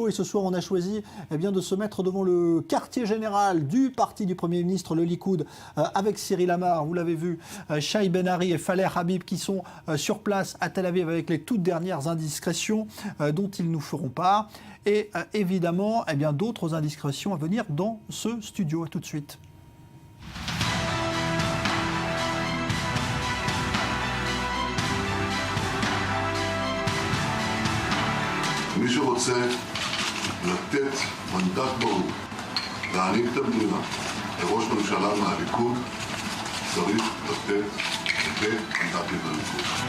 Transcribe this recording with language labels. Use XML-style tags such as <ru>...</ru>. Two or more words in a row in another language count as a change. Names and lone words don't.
<fr>Et ce soir, on a choisi de se mettre devant le quartier général du parti du Premier ministre, le Likoud, avec Cyril Amar, vous l'avez vu, Shai Ben Ari et Faler Habib qui sont sur place à Tel Aviv avec les toutes dernières indiscrétions dont ils nous feront part. Et évidemment, d'autres indiscrétions à venir dans ce studio. À tout de suite.</fr> <he>מישהו רוצה לתת מנדט ברור להנהיג את המדינה לראש ממשלה מהליכוד, צריך לתת הרבה מנדטים לליכוד.</he>